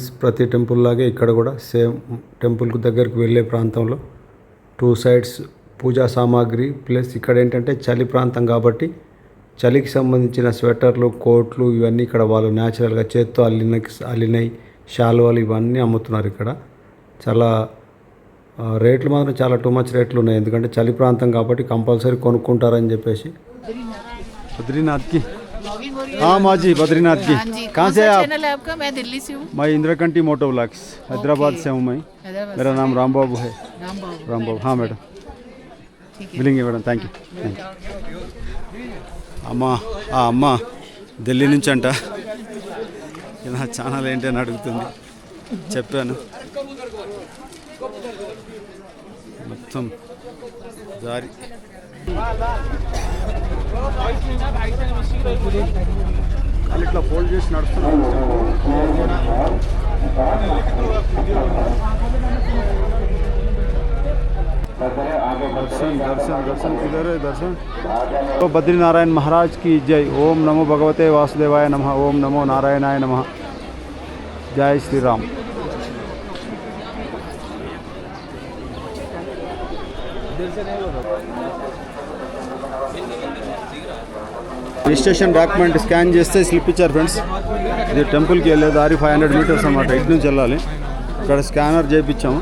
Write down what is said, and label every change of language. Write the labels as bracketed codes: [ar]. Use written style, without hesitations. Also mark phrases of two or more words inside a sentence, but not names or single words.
[te] ప్రతి టెంపుల్ లాగే ఇక్కడ కూడా సేమ్ టెంపుల్కు దగ్గరికి వెళ్ళే ప్రాంతంలో 2 sides పూజా సామాగ్రి ప్లస్ ఇక్కడ ఏంటంటే చలి ప్రాంతం కాబట్టి చలికి సంబంధించిన స్వెటర్లు, కోట్లు ఇవన్నీ ఇక్కడ వాళ్ళు న్యాచురల్గా చేత్తో అల్లినవి శాలువాలు ఇవన్నీ అమ్ముతున్నారు ఇక్కడ. చాలా రేట్లు మాత్రం చాలా [en] too much [te] రేట్లు ఉన్నాయి. ఎందుకంటే చలి ప్రాంతం కాబట్టి కంపల్సరీ కొనుక్కుంటారని చెప్పేసి. [hi] బద్రీనాథ్కి మాజీ బద్రీనాథ్కి कहाँ से आप? चैनल है आपका? मैं दिल्ली से हूँ। मैं इंद्रकंटी मोटो व्लॉग्स हैदराबाद से हूँ। मैं मेरा नाम राम बाबू है। राम बाबू हाँ मैडम मिलेंगे मैडम. [en] Thank you. [te] అమ్మ ఢిల్లీ నుంచి అంట. నా ఛానల్ ఏంటి అని అడుగుతుంది. చెప్పాను. మొత్తం దారి వాళ్ళు ఇట్లా ఫోల్డ్ చేసి నడుస్తున్నారు. [hi] दर्शन दर्शन दर्शन किधर है दर्शन? तो बद्रीनारायण महाराज की जय. [sa] ओम नमो भगवते वासुदेवाय नमः. ओम नमो नारायणाय नमः. [hi] जय श्री राम. [en] registration document scan [te] చేస్తే స్లిప్ ఇచ్చారు ఫ్రెండ్స్. ఇది టెంపుల్కి వెళ్ళే దారి 500 మీటర్స్ అన్నమాట. ఇటు నుంచి వెళ్ళాలి. ఇక్కడ స్కానర్ చేయించాము.